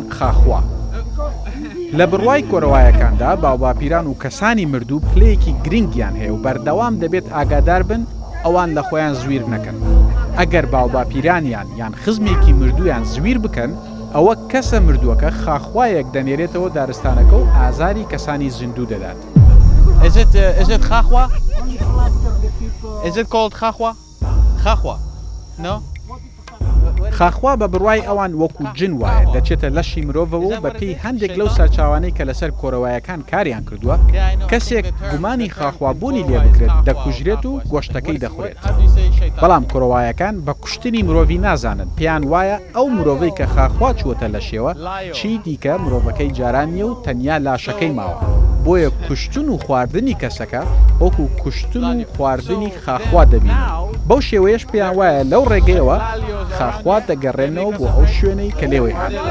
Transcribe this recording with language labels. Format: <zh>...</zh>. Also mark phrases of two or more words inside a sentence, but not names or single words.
<ckb>خاخوا لە بڕوای کۆڕەوایەکاندا باوباپیران و کەسانی مردوو پلەیەکی گرنگیان هەیە و بەردەوام دەبێت ئاگادار بن ئەوان لە خۆیان زویر نەکەن ئەگەر باوباپیرانیان یان خزمێکی مردویان زویر بکەن ئەوە کەسە مردووەکە خاخوایەک دەنێرێتەوە دارستانەکە و ئازاری کەسانی زیندوو دەدات.</ckb> <en>Is it خاخوا? Is it called خاخوا? خاخوا. No?</en> <ckb>خاخوا بە بڕوای ئەوان وەکو جن وایە دەچێتە لەشی مرۆڤەوە و بە پێی هەندێک لەو سەرچاوانەی کە لەسەر کۆرەوایەکان کاریان کردووە کەسێک گومانی خاخوابوونی لێ بکرێت دەکوژرێت و گۆشتەکەی دەخورێت بەڵام کۆرەوایەکان بە کوشتنی مرۆڤی نازانن پێیان وایە ئەو مرۆڤەی کە خاخوا چووەتە لەشێوە چی دیکە مرۆڤەکەی جاران نیە و تەنیا لاشەکەی ماوە بۆیە کوشتن و خواردنی کەسەکە وەکو کوشتن و خواردنی خاخوا دەبین بەو شێوەیەش پێیان وایە لەو ڕێگەیەوە خاخوا دەگەڕێنەوە بۆ ئەو شوێنەی کە لێوەی هات</ckb>